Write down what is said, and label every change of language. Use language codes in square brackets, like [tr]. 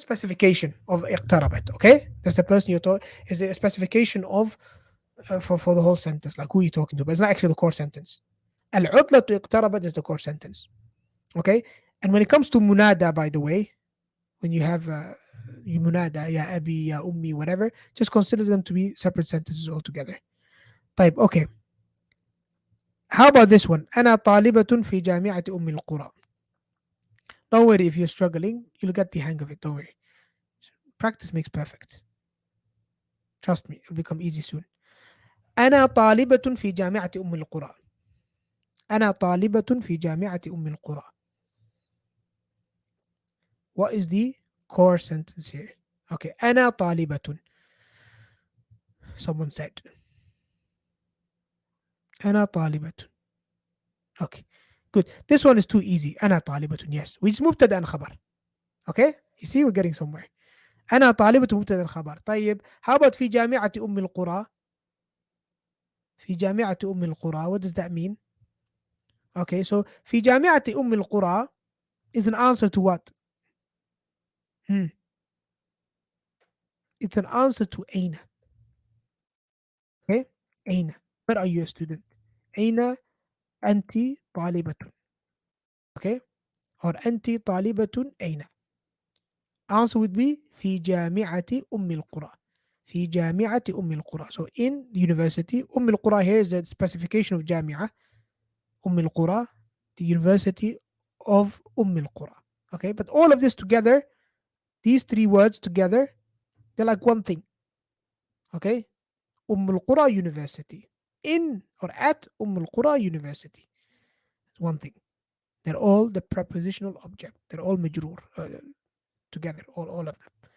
[en] Specification of اقتربت. Okay? That's the person you're talking, is a specification of for the whole sentence, like who you're talking to, but it's not actually the core sentence. [ar] العطلة اقتربت [en] is the core sentence. Okay? And when it comes to munada, by the way, when you have munada, ya abi, ya ummi, whatever, just consider them to be separate sentences altogether. طيب, okay. How about this one? [ar] أنا طالبة في جامعة أم القرى. [en] Don't worry if you're struggling, you'll get the hang of it. Don't worry. Practice makes perfect. Trust me, it'll become easy soon. [ar] أنا طالبة في جامعة أم القرى. أنا طالبة في جامعة أم القرى. [en] What is the core sentence here? [ar] Okay, أنا طالبة. [en] Someone said [ar] أنا طالبة. [en] Okay, good. This one is too easy. [ar] أنا طالبة. [en] Yes, which is مبتدأ خبر. Okay, you see we're getting somewhere. [ar] أنا طالبة مبتدأ خبر. طيب, [en] how about [ar] في جامعة أم القرى؟ في جامعة أم القرى. [en] What does that mean? Okay, so [ar] في جامعة أم القرى [en] is an answer to what? Hmm. It's an answer to أين. Okay, أين. Where are you a student? [ar] أين أنت طالبة. [en] Okay, or [ar] أنت طالبة أين. [en] Answer would be [ar] في جامعة أم القرى. في جامعة أم القرى. [en] So in the university, أم القرى here is a specification of جامعة. أم القرى, the university of أم القرى. Okay, but all of this together, these three words together, they're like one thing. Okay, أم القرى university. In or at أم القرى university. It's one thing. They're all the prepositional object. They're all مجرور together, all of them.